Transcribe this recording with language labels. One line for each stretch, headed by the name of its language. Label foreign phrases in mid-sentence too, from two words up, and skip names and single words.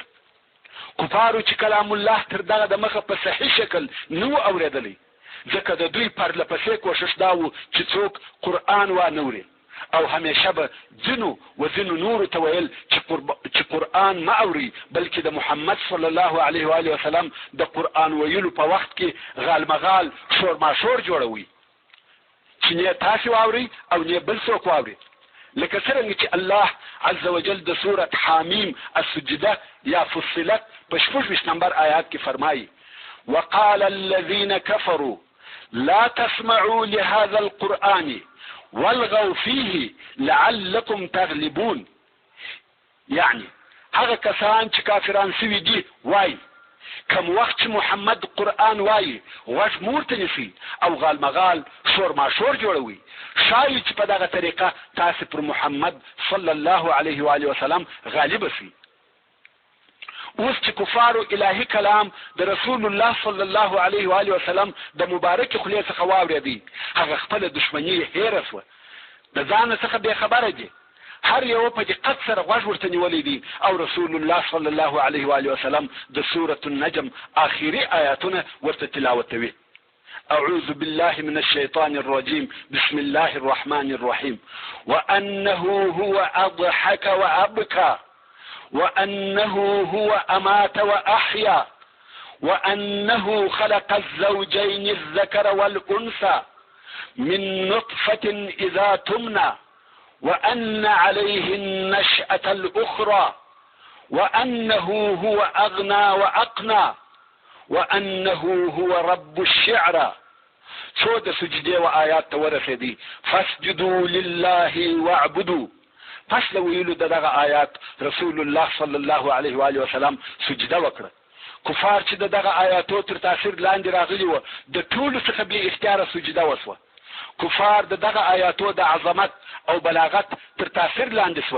Pashto: کفارو چې کلام الله تر دغه د مخه په صحیح شکل نو اوریدلی، ځکه د دوی پرله پسې کوشش دا و چې څوک قرآن وانه اوري او همیشه به ځینو نورو ته ویل چې قرآن ما اوري، بلکې د محمد
Arabic: صلی الله علیه و آله وسلم
Pashto: د قرآن ویلو په وخت کې غالمغال شورماشور جوړوي چې نه تاسو واوري او نه بل څوک واوري. لکه څنګه چې الله عز وجل د سورة حامیم السجده یا فصلت په 26 نمبر آیات کې فرمایي:
Arabic: وقال الذين كفروا لا تسمعوا لهذا القرآن والغوا فيه لعلكم تغلبون.
Pashto: یعنی هغه کسان چې کافران سوي دي وای کم وخت محمد قرآن وای غوږ مورته نسی او غالمغال شور ماشور جوړوي، شاید چې په دغه طریقه تاسو پر محمد
Arabic: صلی الله علیه و آله وسلم
Pashto: غالب شئ. اوس چې کفارو الهي کلام د رسول الله
Arabic: صلی الله علیه و آله وسلم
Pashto: د مبارک خولې څخه واورېدی، هغه خپل دشمنی هېره شوه، د ځان څخه بې خبره دي، هر یو په دقت سره غوږ ورته نیولی دي او رسول الله
Arabic: صلی الله علیه و آله وسلم
Pashto: د سورة النجم آخري آیاتونه ورته تلاوتوي.
Arabic: أعوذ بالله من الشيطان الرجيم. بسم الله الرحمن الرحيم. وأنه هو أضحك وأبكى وأنه هو أمات وأحيا وأنه خلق الزوجين الذكر والأنثى من نطفة إذا تمنى وأن عليه النشأة الأخرى وأنه هو أغنى وأقنى وأنه هو رب الشعرى.
Pashto: څو د سجدې و آیات ته ورسېدي.
Arabic: فاسجدوا لله واعبدوا.
Pashto: پس له ویلو د دغه آیات رسول الله
Arabic: صلی الله علیه و آله وسلم
Pashto: سجده وکړه. کفار چې د دغه آیاتو تر تاثیر لاندې راغلي وو د ټولو څخه بې اختیاره سجده وسوه. کفار د دغه آیاتو د عظمت او بلاغت تر تاثیر لاندې سوه.